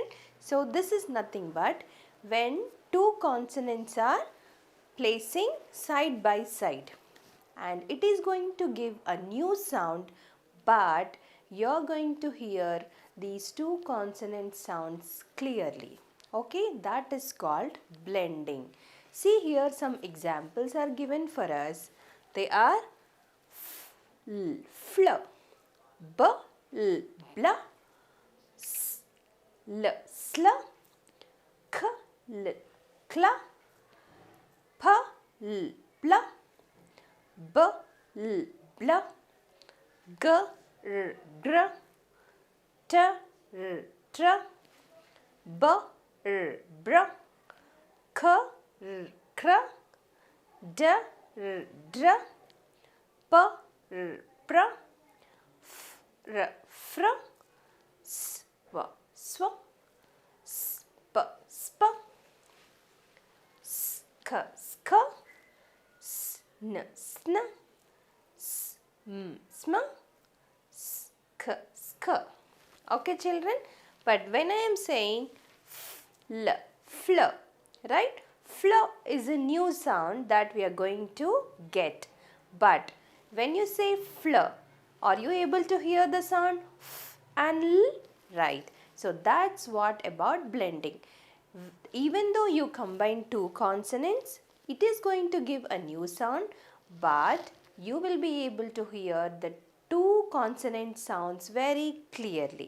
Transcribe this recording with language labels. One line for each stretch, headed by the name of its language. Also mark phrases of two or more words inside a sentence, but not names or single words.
English: So this is nothing but when two consonants are placing side by side and it is going to give a new sound, but you're going to hear these two consonant sounds clearly. Okay, that is called blending. See here some examples are given for us. They are fl, b, l, bla, s, l, sla, k, l, kla, p, l, bla, b, l, bla, g, r, gr, t, r, tr, b, r, br, k, r, kr, d, r, dr, p, r, pr, f, r, fr, s, v, sw, sp, sp, sk, sk, sn, sn, sm, sk, sk. Okay, children? But when I am saying fl, fl, right? Fl is a new sound that we are going to get. But when you say fl, are you able to hear the sound f and l? Right. So that's what about blending. Even though you combine two consonants, it is going to give a new sound, but you will be able to hear the two consonant sounds very clearly.